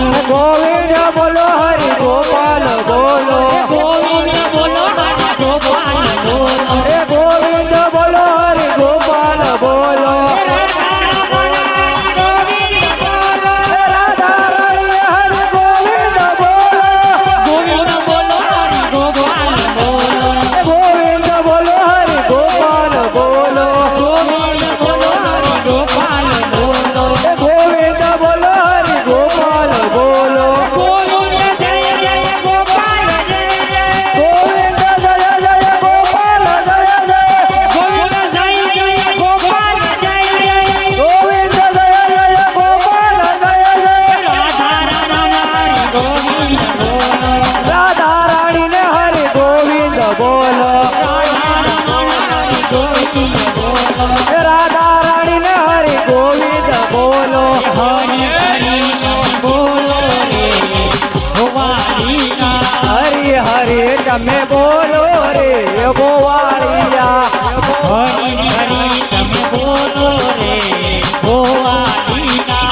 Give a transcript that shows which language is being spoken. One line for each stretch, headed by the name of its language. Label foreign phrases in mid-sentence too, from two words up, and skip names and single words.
Gujarati: ગોવિંદ બોલો હરિ ગોપાલ બોલો
Hindi: ये गोविंद बोलो हरि गोपाल बोलो.
Gujarati: હે ગોવિંદ બોલો હરિ ગોપાલ બોલો હે રાધા રાણી હરિ ગોવિંદ બોલો
Hindi: गोविंद बोलो हरि गोपाल बोलो.
Gujarati: હે ગોવિંદ બોલો હરિ ગોપાલ બોલો
Hindi: गोविंद बोलो हरि गोपाल बोलो.
Gujarati: હે ગોવિંદ બોલો હરિ ગોપાલ બોલો
Hindi: गोविंद जय जय गोपाल जय जय.
Gujarati: ગોવિંદ જય જય ગોપાલ જય જય
Hindi: गोविंद जय जय गोपाल जय जय.
Gujarati: ગોવિંદ જય જય ગોપાલ જય જય
Hindi: राधा रामा हरि गोविंद बोलो.
Gujarati: રાધા રાણી ને હરિ ગોવિંદ બોલો
Hindi: राधा रामा हरि गोविंद बोलो.
Gujarati: હે રાધા રાણી ને હરિ ગોવિંદ બોલો હરિ હરિ બોલો રે ગોવાળિયા. હરિ હરિ તમે બોલો રે ગોવાળિયા હરિ હરિ તમે બોલો રે ગોવાળિયા.